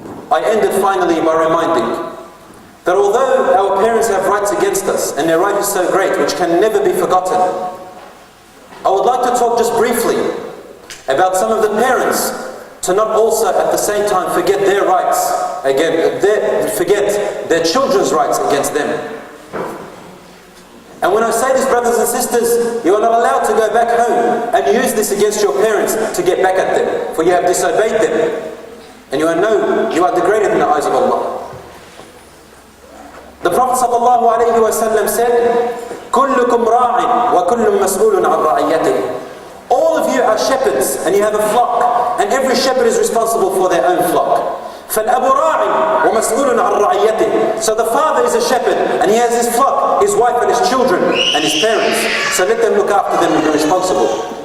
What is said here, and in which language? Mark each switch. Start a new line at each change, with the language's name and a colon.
English: I ended finally by reminding that although our parents have rights against us, and their right is so great, which can never be forgotten, I would like to talk just briefly about some of the parents to not also at the same time forget their rights, forget their children's rights against them. And when I say this, brothers and sisters, you are not allowed to go back home and use this against your parents to get back at them, for you have disobeyed them. And you are degraded in the eyes of Allah. The Prophet ﷺ said,
Arabic: كُلُّكُمْ رَاعٍ وَكُلٌّ مَسْئُولٌ عَنْ رَعِيَّتِهِ.
English: All of you are shepherds, and you have a flock, and every shepherd is responsible for their own flock.
Arabic: فَالْأَبُ رَاعٍ وَمَسْئُولٌ عَنْ رَعِيَّتِهِ.
English: So the father is a shepherd, and he has his flock, his wife and his children, and his parents. So let them look after them and be responsible.